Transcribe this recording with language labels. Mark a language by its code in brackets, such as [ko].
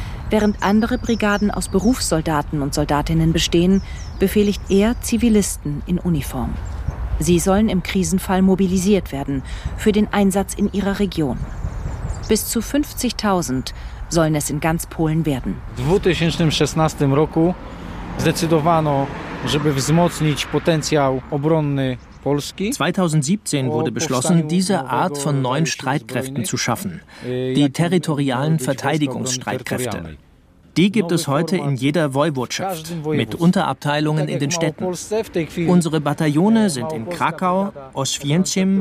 [de] Während andere Brigaden aus Berufssoldaten und Soldatinnen bestehen, befehligt er Zivilisten in Uniform. Sie sollen im Krisenfall mobilisiert werden für den Einsatz in ihrer Region. Bis zu 50.000 sollen es in ganz Polen werden. [pl] 2016 roku zdecydowano, żeby wzmocnić potencjał obronny. [de] 2017 wurde beschlossen, diese Art von neuen Streitkräften zu schaffen, die territorialen Verteidigungsstreitkräfte. Die gibt es heute in jeder Woiwodschaft, mit Unterabteilungen in den Städten. Unsere Bataillone sind in Krakau, Oświęcim,